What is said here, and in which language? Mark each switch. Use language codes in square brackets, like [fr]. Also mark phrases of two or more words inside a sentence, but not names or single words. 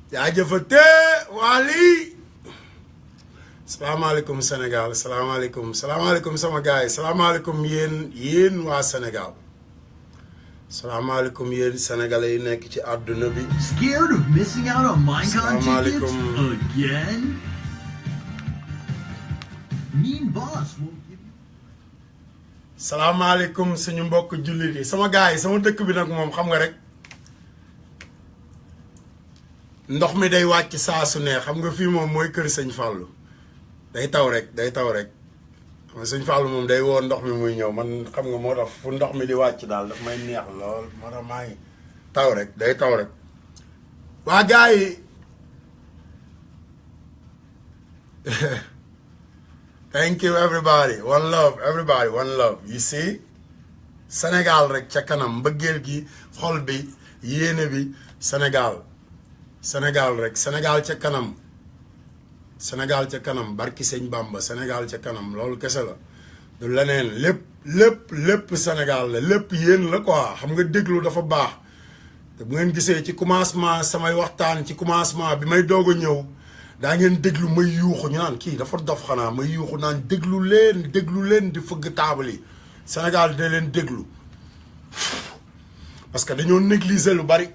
[wo] jaajëfate Wally salaamaaleykum Sénégal salaamaaleykum sama gars yi salaamaaleykum yéen waa Sénégal salaamaaleykum yéen sénégalais yi nekk ci àdduna bi. [en] Scared of missing out on Minecon tickets again? Mean Boss won't give you. [wo] salaamaaleykum suñu mbokk jullit yi sama gars yi sama dëkk bi nag moom xam nga rek ndox mi day wàcc saa su ne xam nga fii moom mooy kër sëñ Fallou day taw rek sëñ Fallou moom day woo ndox mi muy ñëw man xam nga moo tax fu ndox mi di wàcc daal daf may neex lool moo tax maa ngi taw rek day taw rek waa gars yi [en] thank you everybody one love everybody one love you see [wo] Sénégal rek ca kanam mbëggeel gi xol bi yéene bi Sénégal rek Sénégal ca kanam barki sëñ Bamba Sénégal ca kanam loolu kese la du leneen lépp Sénégal la lépp yéen la quoi xam nga déglu dafa baax te bu ngeen gisee ci commencement samay waxtaan ci commencement bi may doog a ñëw daa ngeen déglu may yuuxu ñu naan kii dafa dof xanaa may yuuxu naan déglu leen di fëgg taabal yi Sénégal da leen déglu [fr] parce que [wo] dañoo négliger lu